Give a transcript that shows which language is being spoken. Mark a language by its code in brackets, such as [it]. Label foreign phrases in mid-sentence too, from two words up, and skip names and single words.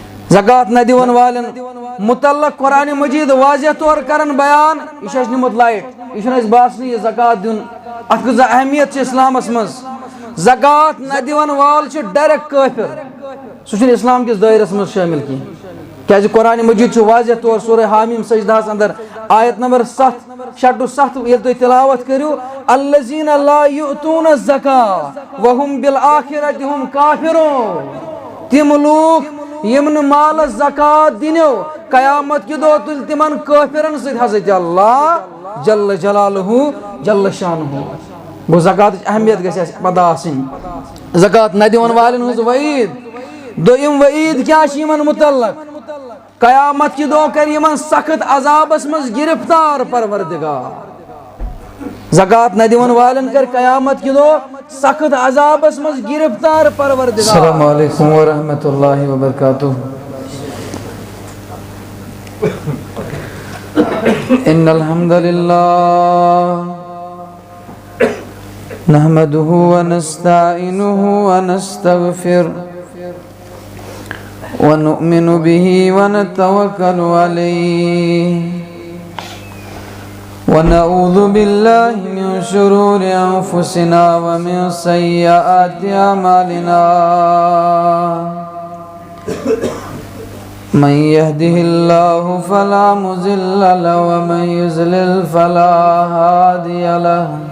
[ks] زکات نہ دیون والن متعلق قرآن مجید واضح طور کرن بیان یہ نمت لائٹ یہ باسن یہ زکات دن ات کۭژاہ اہمیت اسلامس مز زکات نہ دیون وال ڈائریکٹ کافر سہ اسلام کس دائرس مز شامل کی کیازِ قرآن مجید واضح طور سورہ حامیم سجدہس اندر آیت نمبر 7 یل تُہۍ تلاوت کٔرِو [ar] الذین لا یؤتون الزکاۃ وهم بالآخرۃ هم کافرون [ks] تم لوگ یم نہٕ مالس زکات دِنو قیامت کہ دۄہ تُلہِ تمن کٲفرن سۭتۍ حضرت اللہ [ar] جل جلالہ جل شانہ [ks] گو زکاتٕچ اہمیت گژھِ اَسہِ پتہ آسٕنۍ زکات نہ دِوان والٮ۪ن ہٕنٛز وعیٖد دوٚیِم وعیٖد کیٛاہ چھِ یِمن متعلق قیامت کی دۄہ کر یمن سخت عذابس مز گرفتار پروردگار زکات نہ دِوان والن کر قیامت کی دۄہ سخت عذابس مز گرفتار پروردگار [ar] السلام علیکم ورحمۃ اللہ وبرکاتہ ان الحمد للہ نحمده ونستعینه ونستغفره ونؤمن به ونتوكل عليه ونعوذ بالله من شرور أنفسنا ومن سيئات أعمالنا من يهده الله فلا مضل له ومن يضلل فلا هادي له